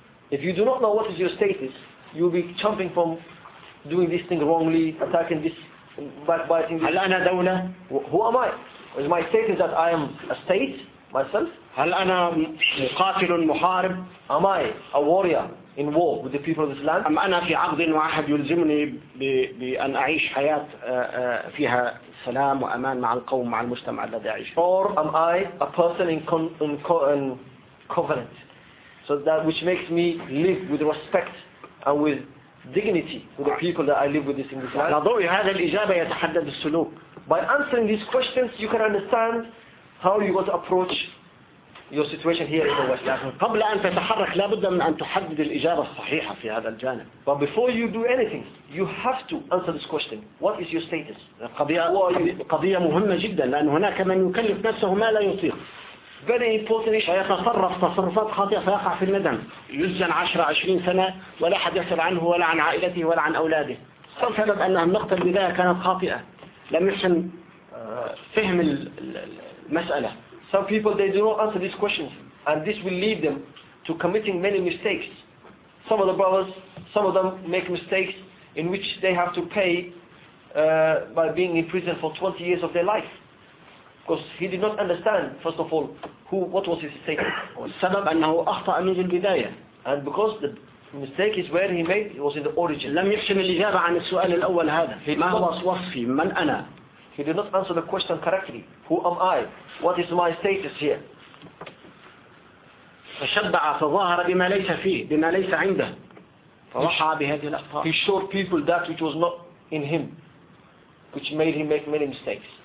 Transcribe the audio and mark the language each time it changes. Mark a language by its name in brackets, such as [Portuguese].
[English] If you do not know what is your status, you will be jumping from doing this thing wrongly, attacking this, backbiting this. [Arabic] هل أنا دولة؟ [English] Who am I? Is my status that I am a state myself? [Arabic] هل أنا مقاتل محارب؟ [English] Am I a warrior in war with the people of this land? [Arabic] أم أنا في عقد واحد يلزمني بأن أعيش حياة فيها سلام وأمان مع القوم مع المجتمع الذي أعيش. [English] Or am I a person in covenant, so that which makes me live with respect and with dignity with the people that I live with in this land. [Arabic] على ضوء هذا الإجابة يتحدد السلوك. [English] By answering these questions, you can understand how you want to approach your situation here in the West. [Arabic] قبل أن تتحرك لا بد من أن تحدد الإجابة الصحيحة في هذا الجانب. [English] But before you do anything, you have to answer this question. What is your status? [Arabic] قضية مهمة جدا لأن هناك من يكلف نفسه ما لا يطيق. [English] Very important issue. [Arabic] فيتصرف تصرفات خاطئة فيقع في الندم. يسجن 10-20 سنة ولا أحد يسأل عنه ولا عن عائلته ولا عن أولاده. سبب أن النقطة البداية كانت خاطئة. لم يحسن فهم المسألة. [English] Some people, they do not answer these questions, and this will lead them to committing many mistakes. Some of the brothers, some of them make mistakes in which they have to pay by being in prison for 20 years of their life. Because he did not understand, first of all, what was his status. And because the mistake is where he made, it was in the origin. [Arabic] لم يحسن الإجابة عن السؤال الأول هذا. ما هو وصفي؟ من أنا؟ [English] He did not answer the question correctly. Who am I? What is my status here? [Arabic] فَشَبَّعَ فَظَاهَرَ بِمَا لَيْسَ فِيهِ بِمَا لَيْسَ عِنْدَهِ فَرَحَى بِهَذِهِ الْأَخْطَارِ [English] He showed people that which was not in him, which made him make many mistakes.